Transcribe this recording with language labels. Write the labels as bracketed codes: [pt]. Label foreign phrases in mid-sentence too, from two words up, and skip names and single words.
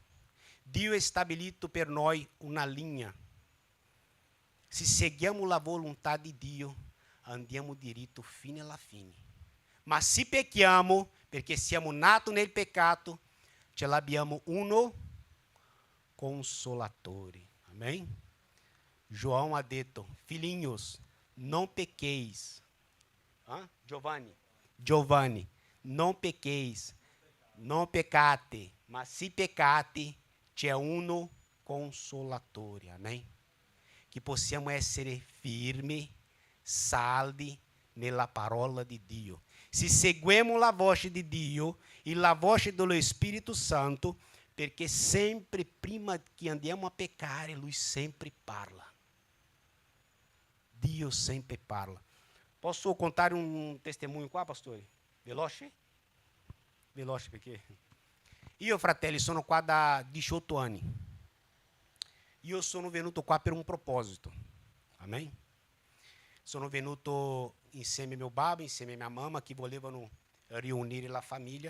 [it] Dio ha stabilito per noi una linea. Se seguiamo la volontà di Dio, andiamo diritto fino alla fine. Ma se pecchiamo, perché siamo nati nel peccato, ce l'abbiamo uno consolatore. Amém? João ha detto, [pt] filhinhos, não pequeis. [it] Giovanni, [pt] não pequeis, não [it] peccate, mas se peccate, c'è uno consolatore. Amém? Que possiamo essere firmi, saldi nella parola di Dio. Se seguiamo la voce di Dio e la voce dello Spirito Santo, perché sempre prima che andiamo a peccare, Lui sempre parla. Dio sempre parla. [pt] Posso contar um testemunho [it] qua, pastore? Veloce? Veloce, perché io, fratelli, sono qua da 18 anni. Io sono venuto qua per un proposito. Amém? Sono venuto insieme a mio babbo, insieme a mia mamma, che volevano riunire la famiglia.